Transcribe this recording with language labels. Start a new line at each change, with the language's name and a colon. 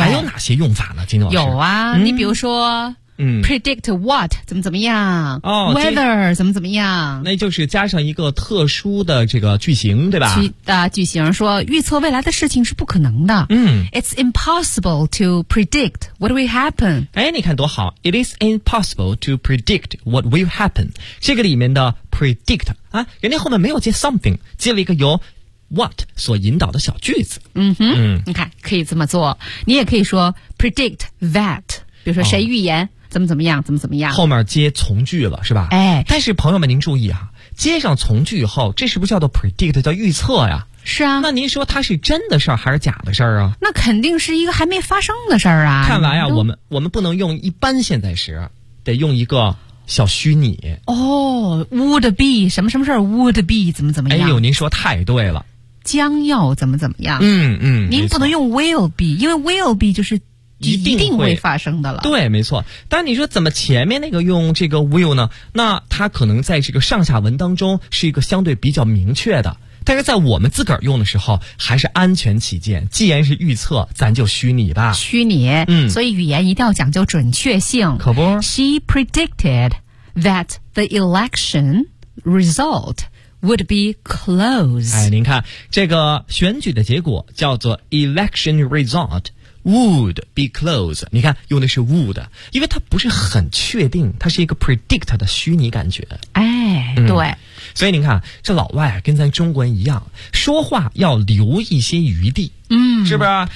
Chinese: 还有哪些用法呢？金总有啊，你比如说，
English: predict what
Chinese: 怎么怎么样，哦，weather 怎么怎么样，那就是加上一个特殊的这个句型，对吧？句型说预测未来的事情是不可能的。
English: It's impossible to predict what will happen。
Chinese: 哎，你看多好
English: ，It is impossible to predict what will happen。
Chinese: 这个里面的 predict 啊，人家后面没有接 something， 接了一个由 what 所引导的小句子。嗯哼，你看可以这么做，你也可以说
English: predict that。
Chinese: 比如说谁预言，怎么怎么样，怎么怎么样，后面接从句了，是吧？哎，但是朋友们您注意啊，接上从句以后，这是不是叫做 predict， 叫预测呀？是啊。那您说它是真的事儿还是假的事儿啊？那肯定是一个还没发生的事儿啊。看来啊，我们不能用一般现在时，得用一个小虚拟。哦， would be 什么什么事儿， would be 怎么怎么样。哎呦，您说太对了，将要怎么怎么样。您不能用 will be， 因为 will be 就是一定会发生的了。对，没错。但你说怎么前面那个用这个 will 呢？那它可能在这个上下文当中是一个相对比较明确的，但是在我们自个儿用的时候还是安全起见，既然是预测咱就虚拟吧。虚拟，所以语言一定要讲究准确性。可不，
English: She predicted that the election result would be close。
Chinese: 哎，您看这个选举的结果叫做
English: election resultWould be close，
Chinese: 你看用的是 would， 因为它不是很确定，它是一个 predict 的虚拟感觉。哎，对，所以您看这老外跟咱中国人一样，说话要留一些余地。是不是？